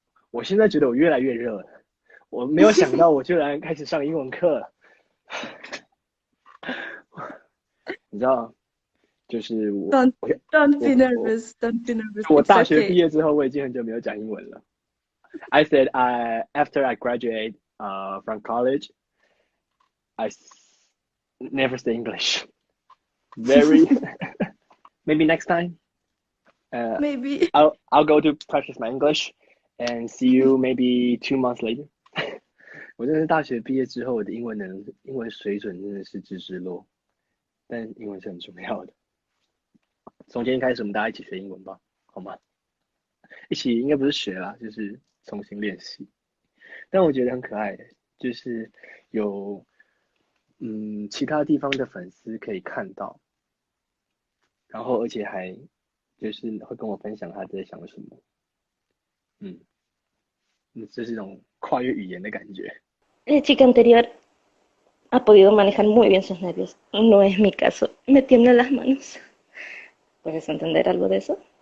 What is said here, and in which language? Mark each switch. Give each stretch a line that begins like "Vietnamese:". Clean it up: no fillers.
Chinese: 我现在觉得我越来越热了，我没有想到我居然开始上英文课了。你知道，就是我
English: Don't be nervous. Don't be nervous.
Chinese: 我
English: It's
Chinese: 大学
English: okay.
Chinese: 毕业之后，我已经很久没有讲英文了。
English: I said after I graduate from college, I never say English. Very maybe next time. Maybe. I'll go to practice my English and see you maybe 2 months later.
Chinese: 我真的是大学毕业之后，我的英文水准真的是直直落，但英文是很重要的。从今天开始，我们大家一起学英文吧，好吗？一起应该不是学啦，就是重新练习。但我觉得很可爱，就是有其他地方的粉丝可以看到，然后而且还就是会跟我分享他在想什么，这是一种跨越语言的感觉。
Spanish: La chica anterior ha podido manejar muy bien sus nervios. No es mi caso. Me tiemblan las manos. ¿Puedes entender algo de eso?